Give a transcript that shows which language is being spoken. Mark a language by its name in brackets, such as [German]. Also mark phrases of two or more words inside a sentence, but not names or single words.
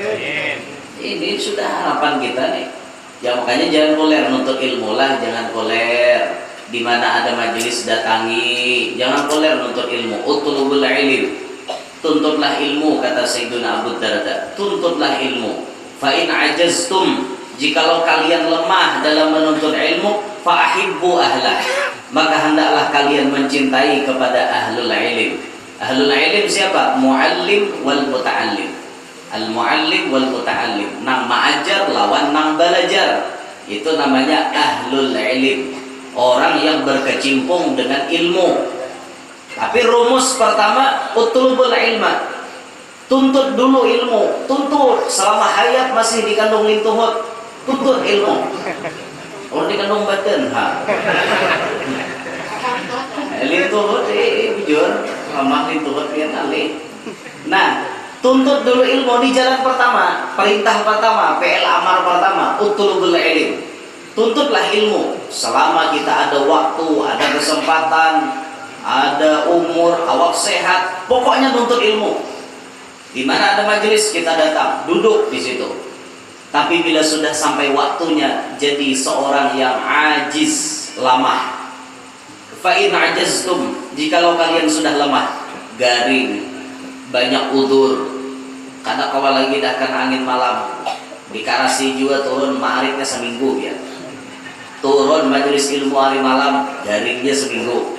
[Indonesian] Ini sudah harapan kita nih. Ya makanya jangan koler nuntut ilmu lah, jangan koler. Di mana ada majelis datangi, jangan koler nuntut ilmu. [Arabic] اطلبوا العلم, [Indonesian] tuntutlah ilmu, kata Sayyidina Abu Darda. Tuntutlah ilmu. [Arabic] فإن عجزتم, [Indonesian] jikalau kalian lemah dalam menuntut ilmu, [Arabic] فأحبوا أهله, [Indonesian] maka hendaklah kalian mencintai kepada [Arabic] أهل العلم. أهل العلم siapa? معلم والمتعلم. المعلم والمتعلم, [Banjar] nang ma'ajar lawan nang belajar, itu namanya [Arabic] أهل العلم, [Indonesian] orang yang berkecimpung dengan ilmu. Tapi rumus pertama, [Arabic] اطلبوا العلم, [Indonesian] tuntut dulu ilmu, tuntut selama hayat masih dikandung lintuhut, tuntut ilmu. [Banjar] Orang dikandung badan, lintuhut bujur, lemah lintuhut pian alih. [Indonesian] Nah, tuntut dulu ilmu di jalan pertama, perintah pertama, PL amar pertama, [Arabic] اطلبوا العلم. [Indonesian] Tuntutlah ilmu selama kita ada waktu, ada kesempatan, ada umur, awak sehat, pokoknya tuntut ilmu. Di mana ada majelis kita datang, duduk di situ. Tapi bila sudah sampai waktunya jadi seorang yang ajiz, lemah. [Arabic] فإن عجزتم, [Indonesian] jikalau kalian sudah lemah, garing, banyak udur, kada kawal lagi dah kena angin malam, di Karasi juga turun ma'arifnya seminggu ya. Turun majelis ilmu hari malam, garingnya seminggu.